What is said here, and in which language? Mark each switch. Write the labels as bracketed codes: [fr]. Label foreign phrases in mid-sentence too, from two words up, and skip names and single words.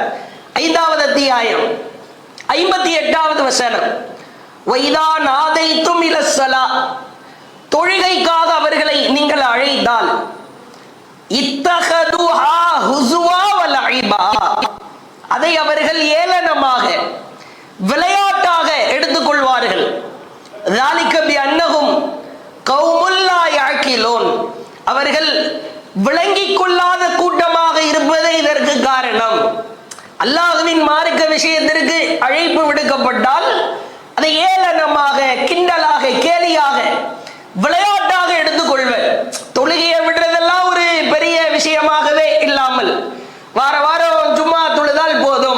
[ta] 5வது அத்தியாயம் 58வது வசனம், [ar] وإذا ناديتم إلى الصلاة, [ta] தொழுகைக்காக அவர்களை நீங்கள் அழைத்தால் [ar] اتخذوها هزوا ولعبا, [ta] அதை அவர்கள் ஏளனமாக விளையாட்டாக எடுத்துக்கொள்வார்கள். [ar] ذلك بأنهم قوم لا يعقلون, [ta] அவர்கள் விளங்கிக் கொள்ளாத கூட்டமாக இருப்பதே இதற்கு காரணம். அல்லாஹ்வின் மார்க்க விஷயத்திற்கு அழைப்பு விடுக்கப்பட்டால் அதை ஏளனமாக, கிண்டலாக, கேலியாக, விளையாட்டாக எடுத்துக்கொள்வர். தொழுகையை விடுறதெல்லாம் ஒரு பெரிய விஷயமாகவே இல்லாமல் வார வாரம் ஜும்மா தொழுதால் போதும்.